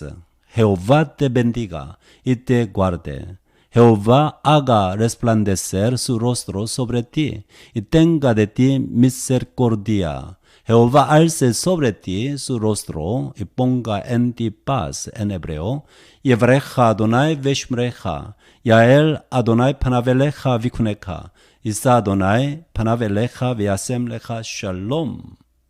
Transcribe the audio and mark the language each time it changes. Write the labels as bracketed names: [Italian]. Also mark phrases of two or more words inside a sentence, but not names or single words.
[Spanish] Jehová te bendiga y te guarde. Jehová haga resplandecer su rostro sobre ti y tenga de ti misericordia. Jehová alce sobre ti su rostro y ponga en ti paz, en hebreo. [Hebrew] יברכך ה' וישמרך יאר ה' פניו אליך ויחנך ישא ה' פניו אליך וישם לך שלום.